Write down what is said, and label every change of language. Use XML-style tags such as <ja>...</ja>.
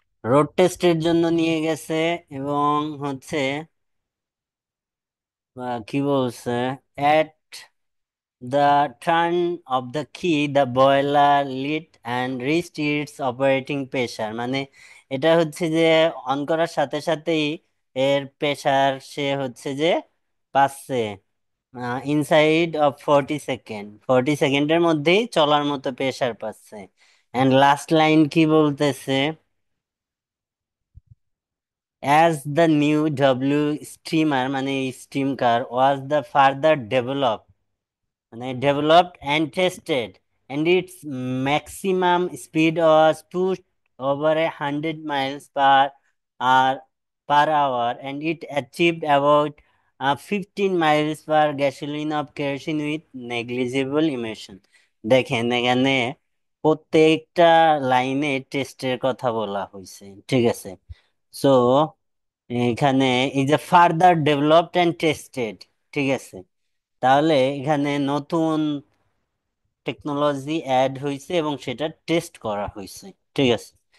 <bn>Road টেস্টের জন্য নিয়ে গেছে, এবং হচ্ছে কি বলছে,</bn> <en>At the turn of the key the boiler lit and reached its operating pressure।</en> <bn>মানে এটা হচ্ছে যে অন করার সাথে সাথেই এর প্রেসার সে হচ্ছে যে পাচ্ছে ইনসাইড অফ 40 সেকেন্ড, 40 সেকেন্ডের মধ্যেই চলার মতো প্রেসার পাচ্ছে। অ্যান্ড লাস্ট লাইন কি বলতেছে?</bn> <en>as the new W steamer</en> <bn>মানে steam car</bn> <en>Was the further develop মানে developed and tested, and its maximum speed was pushed over 100 miles hour, and it achieved about 15 miles per gasoline of kerosene with negligible emission।</en> <bn>দেখেন এখানে প্রত্যেকটা লাইনে টেস্টের কথা বলা হয়েছে। ঠিক আছে। সো এখানে এই যে ফার্দার ডেভেলপড অ্যান্ড টেস্টেড, ঠিক আছে, তাহলে এখানে নতুন টেকনোলজি অ্যাড হয়েছে এবং সেটা টেস্ট করা হয়েছে, ঠিক আছে।</bn>